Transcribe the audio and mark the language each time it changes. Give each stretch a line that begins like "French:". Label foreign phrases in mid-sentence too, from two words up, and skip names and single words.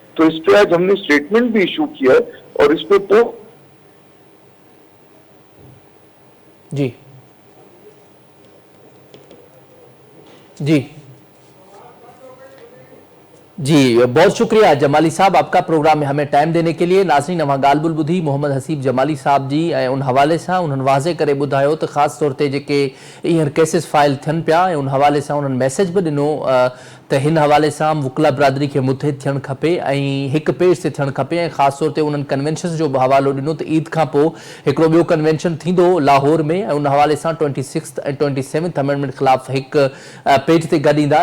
Urdu: تو اس پہ آج ہم نے اسٹیٹمنٹ بھی ایشو کیا ہے اور اس پہ تو جی جی جی بہت شکریہ جمالی صاحب آپ کا پروگرام میں ہمیں ٹائم دینے کے لیے.
Sindhi: ناظرین اواں ॻाल्हि ॿुधी بدھی محمد حسیب جمالی صاحب جی ऐं उन हवाले सां उन्हनि वाज़े करे ॿुधायो त ख़ासि तौर ते जेके हींअर
English: cases file
Sindhi: थियनि पिया ऐं उन हवाले सां उन्हनि मैसेज बि ॾिनो त हिन हवाले सां वुकला बिरादरी खे मुतहिद थियणु खपे ऐं हिकु पेज ते थियणु खपे. ऐं ख़ासि तौर ते उन्हनि कन्वेंशन जो बि हवालो ॾिनो त ईद खां पोइ हिकिड़ो ॿियो कन्वेंशन थींदो लाहौर में ऐं उन हवाले सां 26 ऐं 27 अमेंडमेंट ख़िलाफ़ु हिकु पेज ते गॾींदा.